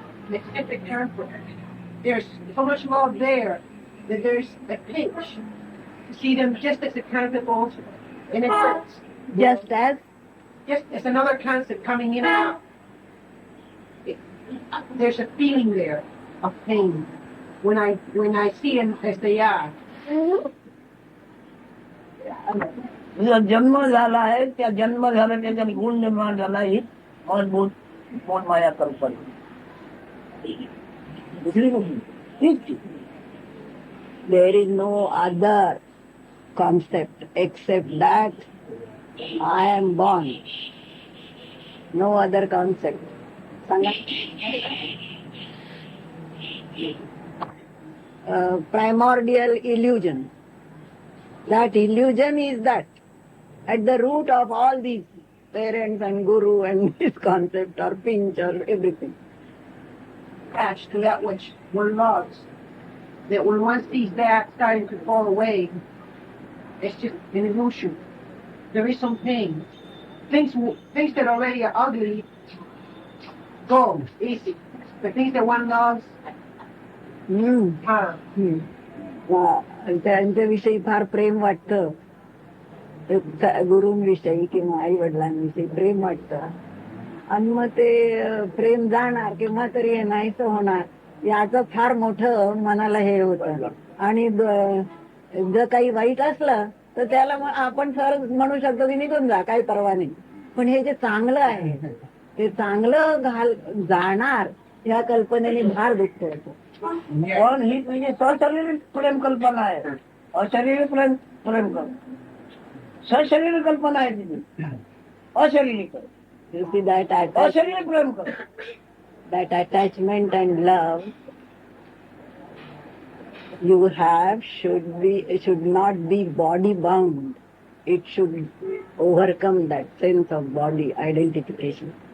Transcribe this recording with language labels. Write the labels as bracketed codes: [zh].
[en] It's just a character. There's so much more there that there's a pinch to see them just as a concept and it hurts. Just Just as another concept coming in and out. There's a feeling there of pain when I see them as they are. [mr] तुझा जन्म झाला आहे त्या जन्म झाला त्याच्यात गुण निर्माण झाला ही मूलभूत माया कल्पना. दुसरी कुठली [en] there is no other concept except that I am born. No other concept. [mr] सांगा. [en] Primordial illusion. That illusion is that at the root of all these parents and guru and this concept or pinch or everything. Attached to that which one loves. That when one sees that starting to fall away, it's just an illusion. There is some pain. Things that already are ugly go easy. The things that one loves are. [mr] त्यांच्याविषयी फार प्रेम वाटतं. गुरूंविषयी किंवा आई वडिलांविषयी प्रेम वाटतं आणि मग ते प्रेम जाणार किंवा तरी हे नाहीच होणार याचं फार मोठं मनाला हे होतं. आणि जर काही वाईट असलं तर त्याला आपण सर म्हणू शकतो की निघून जा, काही परवा नाही. पण हे जे चांगलं आहे ते चांगलं जाणार या कल्पनेने फार दुःख होतं. पण ही तुझी सशरीरिक प्रेम कल्पना आहे. अशारीरिक प्रेम कल्पना सशरीरिक कल्पना आहे तिची. अशारीरिक अशारीरिक प्रेम कर. [en] That attachment and love you have should not be body bound. It should overcome that sense of body identification.